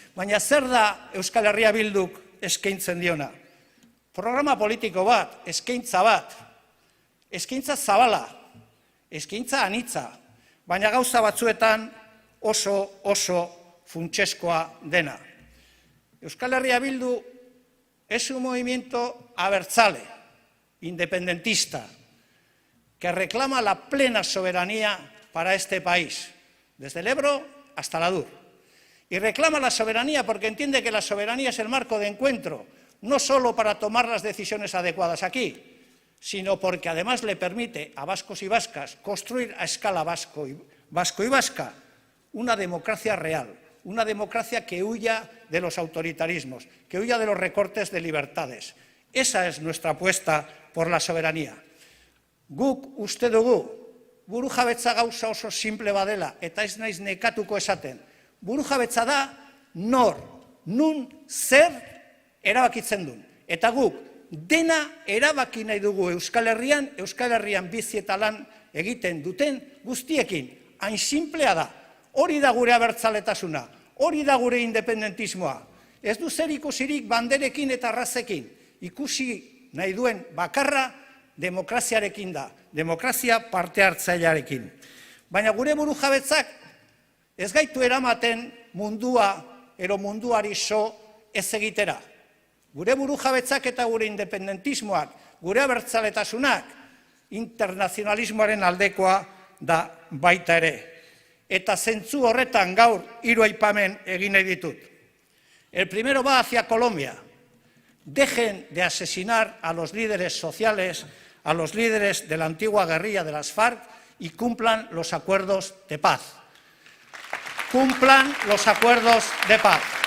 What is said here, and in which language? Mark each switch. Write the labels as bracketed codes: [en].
[eu] Baina zer da Euskal Herria Bilduk eskaintzen diona? Programa politiko bat, eskaintza bat, eskaintza zabala, eskaintza anitza, baina gauza batzuetan oso funtseskoa dena. [es] Euskal Herria Bildu es un movimiento abertzale, independentista, que reclama la plena soberanía para este país, desde el Ebro hasta la Adur. Y reclama la soberanía porque entiende que la soberanía es el marco de encuentro, no solo para tomar las decisiones adecuadas aquí, sino porque además le permite a vascos y vascas construir a escala vasco y vasca una democracia real, una democracia que huya de los autoritarismos, que huya de los recortes de libertades. Esa es nuestra apuesta por la soberanía. [eu] Guk uste dugu, burujabetza gauza oso simple badela, eta ez naiz nekatuko esaten. Burujabetza da nor, nun, zer erabakitzen duen. Eta guk dena erabaki nahi dugu Euskal Herrian bizi eta lan egiten duten guztiekin. Hain simplea da. Hori da gure abertzaletasuna, hori da gure independentismoa. Ez du zer ikusirik banderekin eta arrazekin. Ikusi nahi duen bakarra demokraziarekin da, demokrazia parte hartzailearekin. Baina gure burujabetzak ez gaitu eramaten munduari so ez egitera. Gure burujabetzak eta gure independentismoak, gure abertzaletasunak, internazionalismoaren aldekoa da baita ere. Eta zentzu horretan gaur 3 aipamen egin nahi ditut. [es] El primero va hacia Colombia. Dejen de asesinar a los líderes sociales, a los líderes de la antigua guerrilla de las FARC y cumplan los acuerdos de paz. Cumplan los acuerdos de paz.